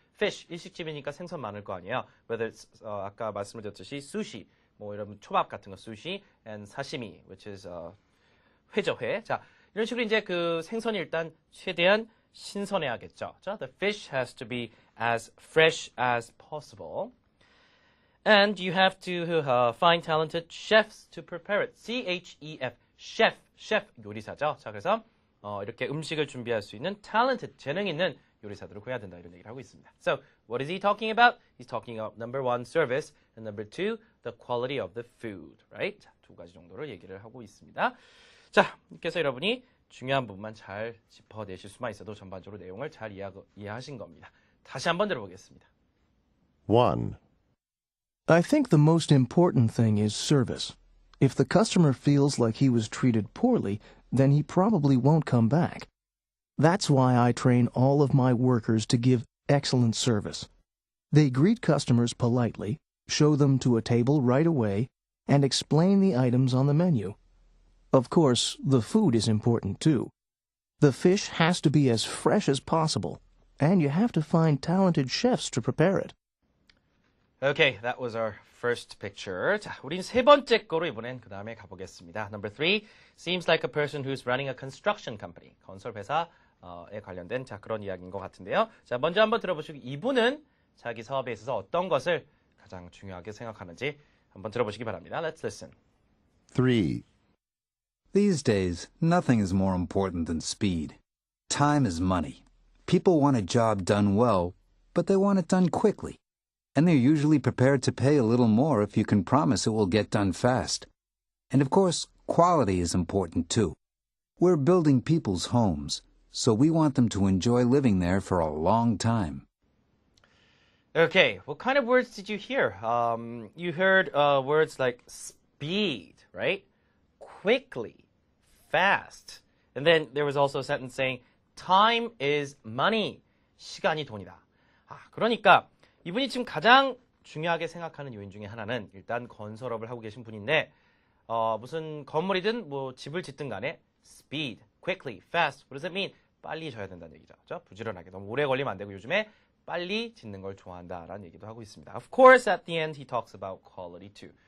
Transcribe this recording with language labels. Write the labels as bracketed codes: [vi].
[ko] fish, 일식집이니까 생선 많을 거 아니에요. [en] Whether it's, [ko] 아까 말씀을 드렸듯이 sushi, 이런 초밥 같은 거 sushi, [en] and sashimi, which is [ko] 회죠, 회. 자, 이런 식으로 이제 그 생선이 일단 최대한 신선해야겠죠. [en] 자, the fish has to be as fresh as possible. And you have to find talented chefs to prepare it. [ko] C-H-E-F, chef, 요리사죠. 자, 그래서 이렇게 음식을 준비할 수 있는 talented, 재능 있는 요리사들을 구해야 된다 이런 얘기를 하고 있습니다. [en] So, what is he talking about? He's talking about number 1, service, and number 2, the quality of the food, right? [ko] 자, 두 가지 정도를 얘기를 하고 있습니다. 자, 이렇게 해서 여러분이 중요한 부분만 잘 짚어내실 수만 있어도 전반적으로 내용을 잘 이해하신 겁니다. 다시 한번 들어보겠습니다. [en] 1. I think the most important thing is service. If the customer feels like he was treated poorly, then he probably won't come back. That's why I train all of my workers to give excellent service. They greet customers politely, show them to a table right away, and explain the items on the menu. Of course, the food is important too. The fish has to be as fresh as possible, and you have to find talented chefs to prepare it. Okay, that was our first picture. [ko] 자, 우린 세 번째 거로 이번엔 그 다음에 가보겠습니다. [en] Number 3, seems like a person who's running a construction company. [ko] 건설 회사에 관련된 그런 이야기인 것 같은데요. 자, 먼저 한번 들어보시고 이분은 자기 사업에 있어서 어떤 것을 가장 중요하게 생각하는지 한번 들어보시기 바랍니다. [en] Let's listen. 3. These days, nothing is more important than speed. Time is money. People want a job done well, but they want it done quickly. And they're usually prepared to pay a little more if you can promise it will get done fast. And of course, quality is important too. We're building people's homes, so we want them to enjoy living there for a long time. Okay, what kind of words did you hear? You heard words like speed, right? Quickly, fast. And then there was also a sentence saying time is money. [ko] 시간이 돈이다. 그러니까 이분이 지금 가장 중요하게 생각하는 요인 중에 하나는 일단 건설업을 하고 계신 분인데 무슨 건물이든 뭐 집을 짓든 간에 [en] speed, quickly, fast. What does it mean? [ko] 빨리 져야 된다는 얘기죠. 그렇죠? 부지런하게. 너무 오래 걸리면 안 되고 요즘에 빨리 짓는 걸 좋아한다라는 얘기도 하고 있습니다. [en] Of course, at the end, he talks about quality too.